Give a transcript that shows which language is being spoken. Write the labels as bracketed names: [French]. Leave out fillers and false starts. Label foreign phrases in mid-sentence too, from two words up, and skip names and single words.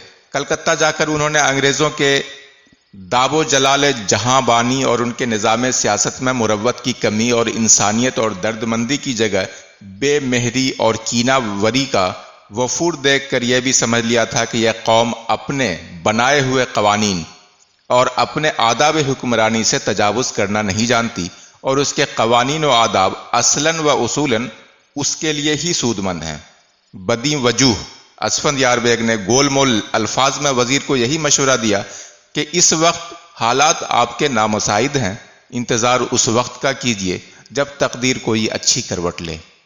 [Urdu] کلکتہ جا کر انہوں نے انگریزوں کے داب و جلال جہاں بانی اور ان کے نظام سیاست میں مروت کی کمی اور انسانیت اور درد مندی کی جگہ بے مہری اور کینہ وری کا وفور دیکھ کر یہ بھی سمجھ لیا تھا کہ یہ قوم اپنے بنائے ہوئے قوانین اور اپنے آداب حکمرانی سے تجاوز کرنا نہیں جانتی، اور اس کے قوانین و آداب اصلاً و اصولاً اس کے لیے ہی سود مند ہیں۔ بدی وجوہ اسفند یار بیگ نے گول مول الفاظ میں وزیر کو یہی مشورہ دیا کہ اس وقت حالات آپ کے نامساعد ہیں، انتظار اس وقت کا کیجیے جب تقدیر کوئی اچھی کروٹ لے۔